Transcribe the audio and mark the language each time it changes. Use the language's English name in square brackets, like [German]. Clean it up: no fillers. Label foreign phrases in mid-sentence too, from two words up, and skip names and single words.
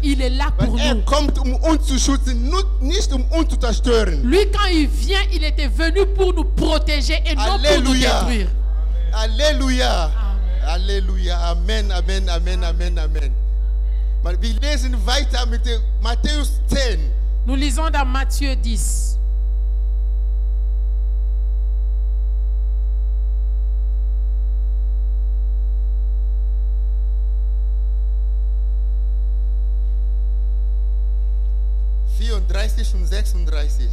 [French] Il est là pour [German] Weil [French] nous. [German] kommt, uns zu schützen, nicht uns zu zerstören. [French] Lui, quand il vient, il était venu pour nous protéger et non pour nous Alléluia. détruire. Alléluia. Amen. Alléluia. [German] Amen, Amen, Amen, Amen, Amen. Wir lesen weiter mit Matthäus 10. [French] Nous lisons dans Matthieu 10. [German] und 36.